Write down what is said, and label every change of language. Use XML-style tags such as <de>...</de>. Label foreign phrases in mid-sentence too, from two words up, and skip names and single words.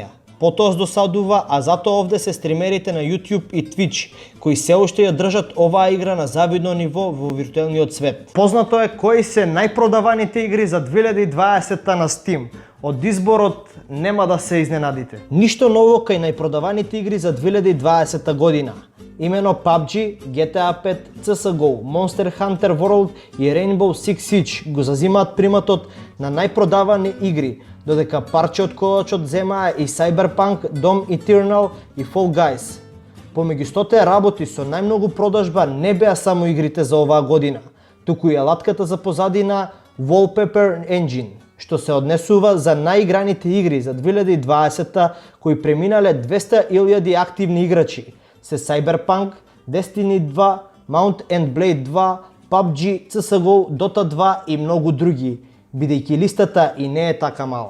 <mk>Потоа досадува, а затоа овде се стримерите на YouTube и Twitch, кои се уште ја држат оваа игра на завидно ниво во виртуелниот свет. Познато е кои се најпродаваните игри за 2020 на Steam. Од изборот нема да се изненадите. Ништо ново кај најпродаваните игри за 2020 година. Имено PUBG, GTA 5, CSGO, Monster Hunter World и Rainbow Six Siege го зазимаат приматот на најпродавани игри, додека парче од колачот земаа и Cyberpunk, Doom Eternal и Fall Guys. Помеѓу 100 работи со најмногу продажба не беа само игрите за оваа година, туку и алатката за позадина Wallpaper Engine, што се однесува за најиграните игри за 2020 кои преминале 200.000 активни играчи, се Cyberpunk, Destiny 2, Mount and Blade 2, PUBG, CSGO, Dota 2 и многу други, бидејќи листата и не е така мала.</mk>